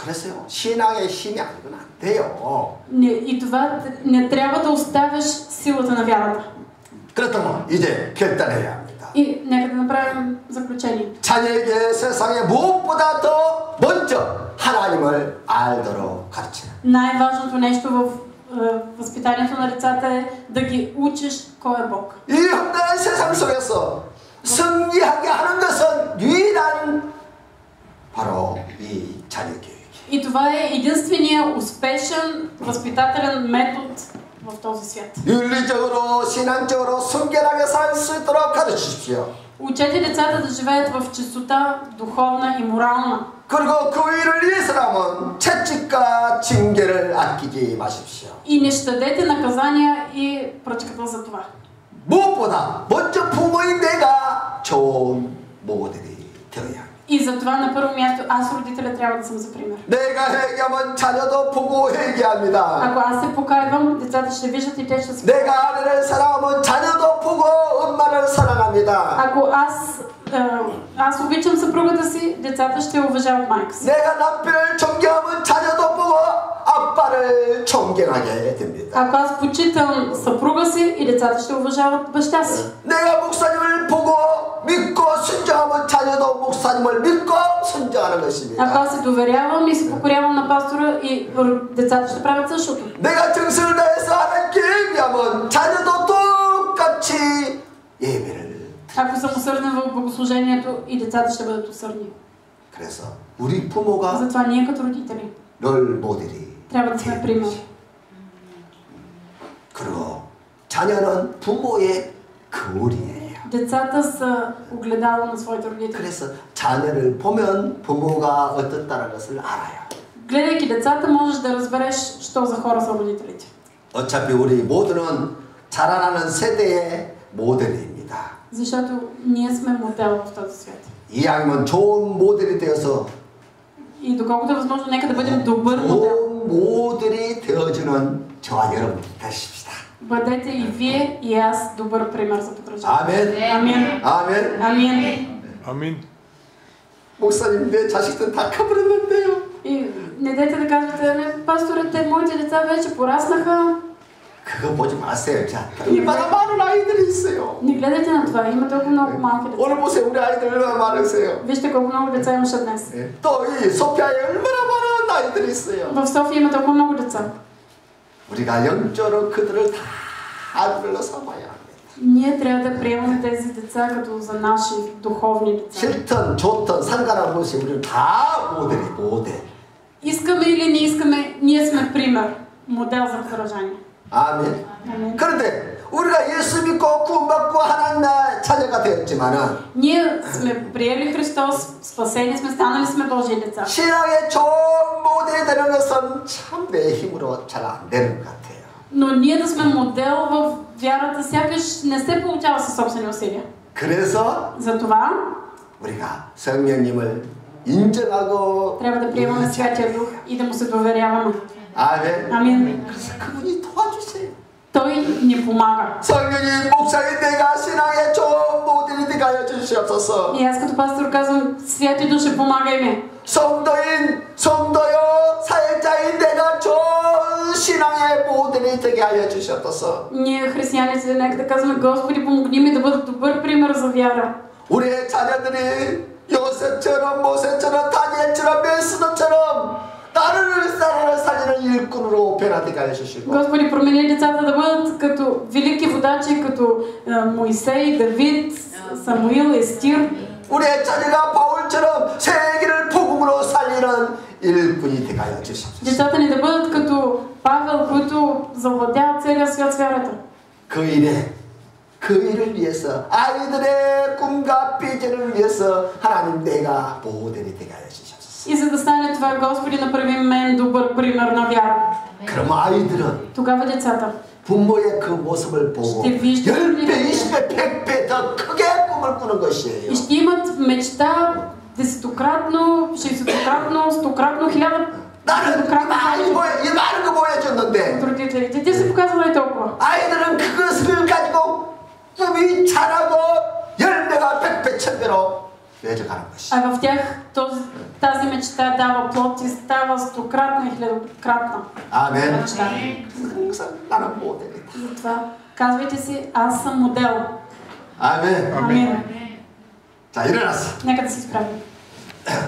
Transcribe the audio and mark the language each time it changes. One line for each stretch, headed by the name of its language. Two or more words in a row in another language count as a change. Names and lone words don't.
Korean: 그래서요, 신앙의 힘이 아니면 안 돼요.
Bulgarian: И това не трябва да оставяш силата на вярата.
Korean: 그렇다면 이제 결단해야 합니다.
Bulgarian: И нека да направим заключение.
Korean: 자녀에게 세상에 무엇보다 더 먼저 하나님을 알도록 가르치라.
Bulgarian: Най-важното нещо в възпитанието на децата е да ги учиш кой е Бог.
Korean: 이 험난한 세상 속에서 승리하게 하는 것은 유일한 바로 이 자녀 교육.
Bulgarian: И това е единствения успешен възпитателен метод в този свят.
Korean: 윤리적으로 신앙적으로 순결하게 살 수 있도록 가르치십시오.
Bulgarian: Учете децата да живеят в чистота, духовна и морална.
Korean: 그리고 그 일을 위해서라면 채찍과 징계를 아끼지 마십시오.
Bulgarian: И не щадете наказания и пръчката за това.
Korean: 무엇보다 먼저 부모인 내가 좋은 모델이 되어야 합니다.
Bulgarian: И затова на първо място аз родителя трябва да съм за пример.
Korean: 내가 회개하면 자녀도 보고 회개합니다.
Bulgarian: Ако аз се покайвам, децата ще виждат и те ще се.
Korean: 내가 아내를 사랑하면 자녀도 보고 엄마를 사랑합니다.
Bulgarian: Ако аз обичам съпругата си, децата ще уважават майка си.
Korean: 내가 남편을 존경하면 자녀도 보고 아빠를 존경하게 됩니다.
Bulgarian: Ако аз почитам съпруга си, и децата ще уважават баща си.
Korean: 내가 목사님을 보고 믿고 순종하면 자녀도 목사님을 믿고 순종하는 것입니다.
Bulgarian: Ако аз се доверявам и се покорявам на пастора, и децата ще правят същото.
Korean: 내가 정성을 다해서 하나님께 예배하면 자녀도 똑같이 예배를.
Bulgarian: Ако съм усърден в богослужението, и децата ще бъдат усърдни.
Korean: 그래서 우리 부모가
Bulgarian: Затова ние като родители
Korean: 롤 모델이
Bulgarian: трябва да сме пример.
Korean: 그리고 자녀는 부모의 거울이에요.
Bulgarian: Децата са огледало на своите родители.
Korean: 그래서 자녀를 보면 부모가 어떻다는 것을 알아요.
Bulgarian: Гледайки децата, можеш да разбереш що за хора са родителите.
Korean: 어차피 우리 모두는 자라나는 세대의 모델입니다.
Bulgarian: Защото ние сме модел в този свят.
Korean: 이왕이면 좋은 모델이 되어서
Bulgarian: И доколкото е възможно, нека да бъдем добър модел.
Korean: 좋은 모델이 되어주는 저와 여러분 되십시다.
Bulgarian: Бъдете и вие, и аз добър пример за подражание.
Korean: 아멘.
Bulgarian: Амин.
Korean: 아멘.
Bulgarian: Амин. Амин.
Korean: 목사님 내 자식들 다 커버렸는데요.
Bulgarian: И не дайте да кажете, не, пасторе, те моите деца вече пораснаха.
Korean: 그거 보지 마세요. 자, 얼마나 많은 아이들이 있어요.
Bulgarian: Не гледайте на това, има толкова много малки деца.
Korean: 오늘 보세요. 우리 아이들 얼마나 많으세요.
Bulgarian: Вижте колко много деца имаше днес.
Korean: 또 이 소피아에 얼마나 많은 아이들이 있어요.
Bulgarian: В София има толкова много деца.
Korean: 우리가 영적으로 그들을 다 아들로 삼아야 합니다.
Bulgarian: Ние трябва да приемаме тези деца като за наши духовни деца.
Korean: 싫든 좋든 상관없이 우리는 다 모델이 모델.
Bulgarian: Искаме или не искаме, ние сме пример, модел за подражание.
Korean: 아멘. 아멘. 그런데 우리가 예수 믿고 구원받고 하나님의 자녀가 되었지만은
Bulgarian: Ние сме приели Христос, спасени сме, станали сме Божии деца.
Korean: 신앙의 좋은 모델이 되는 것은 참 내 힘으로 잘 안 되는 것 같아요.
Bulgarian: Но ние да сме модел в вярата, сякаш не се получава със собствени усилия.
Korean: 그래서
Bulgarian: Затова
Korean: 우리가 성령님을 인정하고
Bulgarian: трябва да приемаме Святия Дух и да му се доверяваме.
Korean: 아멘.
Bulgarian: Амин.
Korean: 그래서 그분이 도와주세요.
Bulgarian: Той ни помага.
Korean: 성령님 목사님 내가 신앙의 좋은 모델이 되게 하여 주시옵소서.
Bulgarian: И аз като пастор казвам, Святи Душе, помагай ми.
Korean: 성도요, 사역자인 내가 좋은 신앙의 모델이 되게 하여 주시옵소서.
Bulgarian: Ние, християните, нека да казваме, Господи, помогни ми да бъда добър пример за вяра.
Korean: 우리의 자녀들이 요셉처럼 모세처럼 다니엘처럼 멜스도처럼 나라를 살리는 일꾼으로 변화되게 하여 주시고
Bulgarian: Господи, промени децата да бъдат като велики водачи, като Моисей, Давид, Самуил, Естир.
Korean: 우리의 자녀가 바울처럼 세계를 복음으로 살리는 일꾼이 되게 하여 주시옵소서.
Bulgarian: Децата ни да бъдат като Павел, които завладяват целия свят с вярата.
Korean: 그 일을 위해서 아이들의 꿈과 비전을 위해서 하나님 내가 보호대리 되게 하여 주시옵소서.
Bulgarian: И за да стане това, Господи, направи мен добър пример на вяра.
Korean: 그럼 아이들은
Bulgarian: Тогава децата
Korean: 부모의 그 모습을 보고
Bulgarian: ще виждат
Korean: 10배, 20배, 100배 더 크게 꿈을 꾸는 것이에요.
Bulgarian: и ще имат мечта десетократно, 60-кратно, 100-кратно, 1000.
Korean: 나는 이 많은 거 보여줬는데
Bulgarian: Родителите, те са показвали толкова.
Korean: 아이들은 그것을 가지고 꿈이 자라고 열매가 100배, 1000배로 맺어가는 것이.
Bulgarian: А в тях тази мечта дава плод и става 100-кратна и 1000-кратна.
Korean: 아멘.
Bulgarian: мечта.
Korean: 항상 나는 모델이다.
Bulgarian: Затова казвайте си, аз съм модел.
Korean: 아멘.
Bulgarian: Амин.
Korean: 자, 일어났어.
Bulgarian: Нека да се изправим.